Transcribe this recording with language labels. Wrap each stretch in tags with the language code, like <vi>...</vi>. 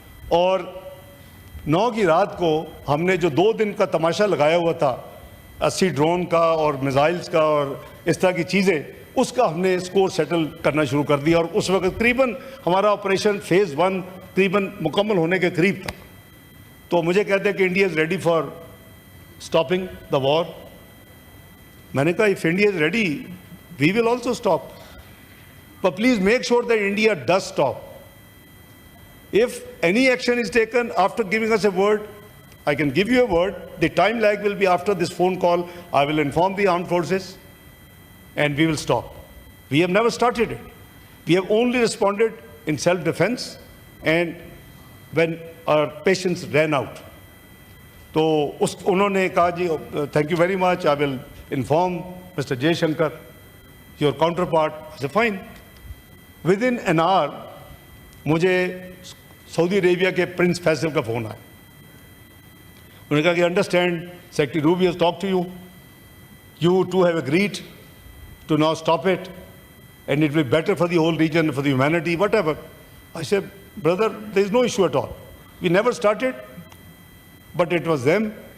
<ur>اور 9 کی رات کو ہم نے جو 2 دن کا تماشا لگایا ہوا تھا 80 ڈرون کا اور میزائلز کا اور اس طرح کی چیزیں, اس کا ہم نے اسکور سیٹل کرنا شروع کر دیا. اور اس وقت قریباً ہمارا آپریشن فیز 1 قریباً مکمل ہونے کے قریب تھا. تو مجھے کہتے ہیں کہ</ur> <en>India is ready for stopping the war.</en> <ur>میں نے کہا</ur> <en>If India is ready we will also stop, but please make sure that India does stop. If any action is taken after giving us a word, I can give you a word. The time lag will be after this phone call. I will inform the armed forces and we will stop. We have never started it. We have only responded in self-defense and when our patience ran out.</en> <ur>تو انہوں نے کہا جی</ur> <en>thank you very much. I will inform Mr. Jay Shankar, your counterpart. I said fine. Within an hour</en> <ur>مجھے سعودی عربیہ کے prince Faisal کا phone آیا. انہوں نے کہا کہ</ur> <en>Understand secretary Rubio has talked to you. You too have agreed to now stop it and it will be better for the whole region, for the humanity, whatever. I said, brother, there is no issue at all. We never started, but it was them.</en>